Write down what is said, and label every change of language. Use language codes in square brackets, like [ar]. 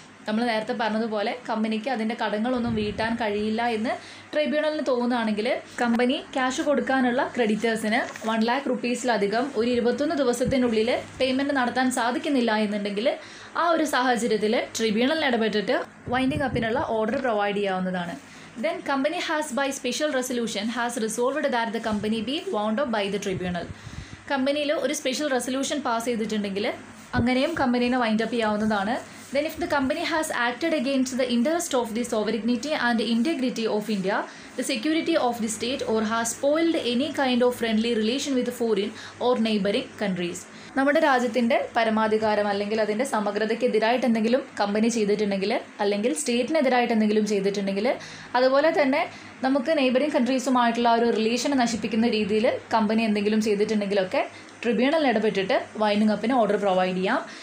[ml] നമ്മൾ നേരത്തെ പറഞ്ഞതുപോലെ കമ്പനിക്ക് അതിൻ്റെ കടങ്ങളൊന്നും വീട്ടാൻ കഴിയില്ല എന്ന് ട്രിബ്യൂണലിന് തോന്നുകയാണെങ്കിൽ കമ്പനി ക്യാഷ് കൊടുക്കാനുള്ള ക്രെഡിറ്റേഴ്സിന് 1 lakh rupees-ലധികം ഒരു 21 ദിവസത്തിനുള്ളിൽ പേയ്മെൻറ്റ് നടത്താൻ സാധിക്കുന്നില്ല എന്നുണ്ടെങ്കിൽ ആ ഒരു സാഹചര്യത്തിൽ ട്രിബ്യൂണലിന് ഇടപെട്ടിട്ട് വൈൻഡിങ് അപ്പിനുള്ള ഓർഡർ പ്രൊവൈഡ് ചെയ്യാവുന്നതാണ്. [en] Then company has by special resolution has resolved that the company be wound up by the tribunal. [ml] കമ്പനിയിൽ ഒരു സ്പെഷ്യൽ റെസൊല്യൂഷൻ പാസ് ചെയ്തിട്ടുണ്ടെങ്കിൽ അങ്ങനെയും കമ്പനീനെ വൈൻഡ് അപ്പ് ചെയ്യാവുന്നതാണ്. [en] Then if the company has acted against the interest of the sovereignty and integrity of India, the security of the state, or has spoiled any kind of friendly relation with foreign or neighboring countries. [ml] നമ്മുടെ രാജ്യത്തിൻ്റെ പരമാധികാരം അല്ലെങ്കിൽ അതിൻ്റെ സമഗ്രതയ്ക്കെതിരായിട്ട് എന്തെങ്കിലും company ചെയ്തിട്ടുണ്ടെങ്കിൽ, അല്ലെങ്കിൽ സ്റ്റേറ്റിനെതിരായിട്ട് എന്തെങ്കിലും ചെയ്തിട്ടുണ്ടെങ്കിൽ, അതുപോലെ തന്നെ നമുക്ക് നെയ്ബറിങ് കൺട്രീസുമായിട്ടുള്ള ഒരു റിലേഷൻ നശിപ്പിക്കുന്ന രീതിയിൽ കമ്പനി എന്തെങ്കിലും ചെയ്തിട്ടുണ്ടെങ്കിലൊക്കെ ട്രിബ്യൂണലിൽ ഇടപെട്ടിട്ട് വൈൻഡിങ് അപ്പിന് ഓർഡർ പ്രൊവൈഡ് ചെയ്യാം.